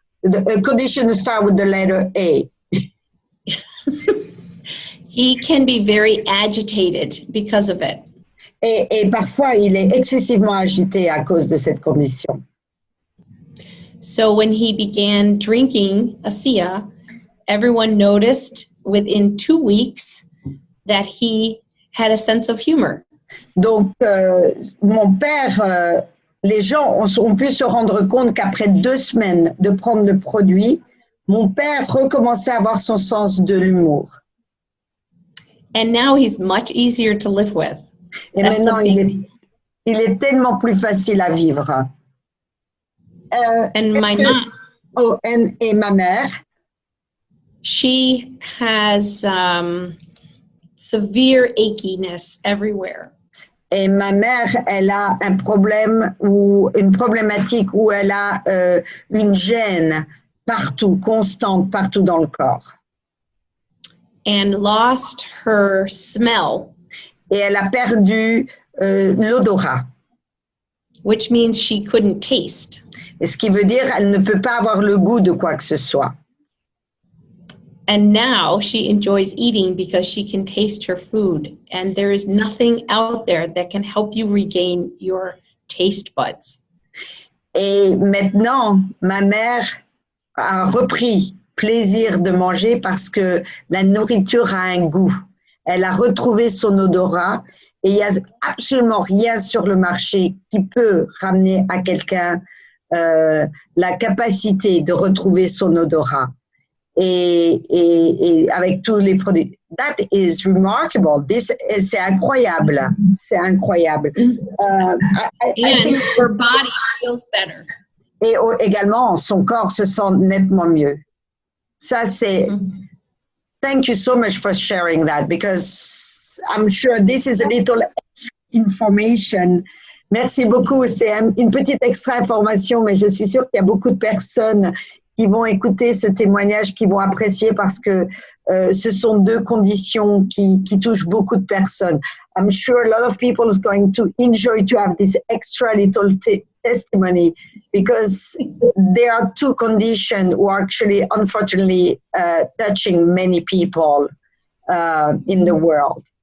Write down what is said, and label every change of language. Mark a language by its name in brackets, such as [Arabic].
[English] A condition to start with the letter A. He can be very agitated because of it. [French] Et parfois, il est excessivement agité à cause de cette condition. [English] So when he began drinking Asea, everyone noticed within 2 weeks that he had a sense of humor. [French] Donc, mon père, les gens ont pu se rendre compte qu'après 2 semaines de prendre le produit, mon père recommençait à avoir son sens de l'humour. [English] And now he's much easier to live with. [French] Et maintenant, il est tellement plus facile à vivre. [English] And my mom. [French] Et ma mère. [English] She has severe achiness everywhere. [French] Et ma mère, elle a un problème ou une problématique où elle a une gêne partout, constante, partout dans le corps. [English] And lost her smell. [French] Et elle a perdu l'odorat. [English] Which means she couldn't taste. [French] Et ce qui veut dire elle ne peut pas avoir le goût de quoi que ce soit. [English] And now she enjoys eating because she can taste her food. And there is nothing out there that can help you regain your taste buds. [French] Et maintenant, ma mère a repris plaisir de manger parce que la nourriture a un goût. Elle a retrouvé son odorat et il n'y a absolument rien sur le marché qui peut ramener à quelqu'un la capacité de retrouver son odorat. Et avec tous les produits. [English] That is remarkable. [French] C'est incroyable. C'est incroyable. [English] I think her body feels better. [French] Et également, son corps se sent nettement mieux. Ça, c'est... [English] Thank you so much for sharing that because I'm sure this is a little extra information. [French] Merci beaucoup. C'est une petite extra information, mais je suis sûre qu'il y a beaucoup de personnes qui vont écouter ce témoignage, qui vont apprécier parce que ce sont deux conditions qui touchent beaucoup de personnes. [English] I'm sure a lot of people is going to enjoy to have this extra little testimony because there are two conditions who are actually, unfortunately, touching many people in the world.